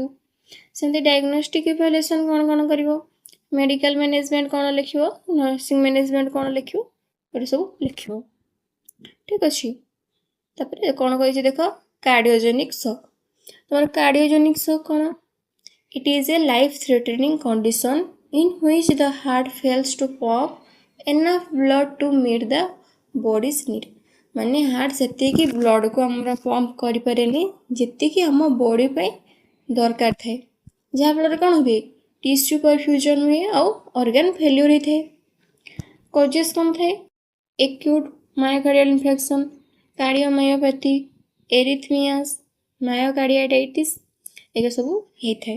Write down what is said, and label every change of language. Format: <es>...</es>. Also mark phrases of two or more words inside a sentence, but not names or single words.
<or>ସେମିତି</or> <en>diagnostic evaluation</en> <or>କ'ଣ କ'ଣ କରିବ,</or> <en>medical management</en> <or>କ'ଣ ଲେଖିବ,</or> <en>nursing management</en> <or>କ'ଣ ଲେଖିବ, ଏଗୁଡ଼ା ସବୁ ଲେଖିବ ଠିକ୍ ଅଛି। ତାପରେ କ'ଣ କହିଛି ଦେଖ,</or> <en>cardiogenic shock,</en> <or>ତୁମର</or> <en>cardiogenic shock</en> <or>କ'ଣ,</or> <en>it is a life threatening condition in which the heart fails to pump enough blood to meet the body's need।</en> <or>ମାନେ ହାର୍ଟ ସେତିକି ବ୍ଲଡ଼କୁ ଆମର ପମ୍ପ କରିପାରେନି ଯେତିକି ଆମ ବଡ଼ି ପାଇଁ ଦରକାର ଥାଏ, ଯାହାଫଳରେ କ'ଣ ହୁଏ,</or> <en>tissue perfusion</en> <or>ହୁଏ ଆଉ</or> <en>organ failure</en> <or>ହେଇଥାଏ। କଜେସ୍ କ'ଣ ଥାଏ,</or> <en>acute myocardial infection,</en> <or>କାର୍ଡ଼ିଓମାୟୋପାଥି, ଏରିଥମିଆସ୍, ମାୟୋକାର୍ଡ଼ିଆଟାଇଟିସ୍, ଏଗୁଡ଼ା ସବୁ ହେଇଥାଏ।</or>